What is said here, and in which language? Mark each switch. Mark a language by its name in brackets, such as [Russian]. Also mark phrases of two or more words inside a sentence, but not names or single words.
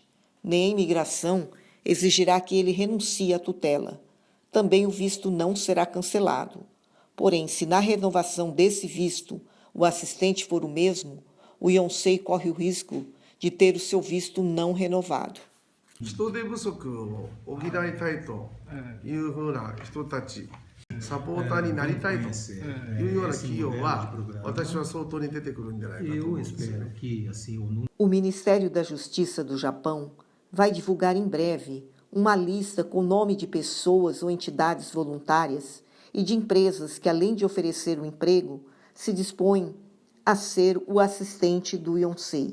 [Portuguese] Nem a imigração exigirá que ele renuncie à tutela. Também o visto não será cancelado. Porém, se na renovação desse visto o assistente for o mesmo, o Yonsei corre o risco de ter o seu visto não renovado. [Japanese] 人手不足を補いたいというふうな人たち、サポーターになりたいというような企業は、私は相当に出てくるんじゃないかと思うんですよね。 [Portuguese] O Ministério da Justiça do Japão vai divulgar em breve uma lista com nome de pessoas ou entidades voluntárias e de empresas que, além de oferecer o emprego, se dispõem a ser o assistente do Yonsei.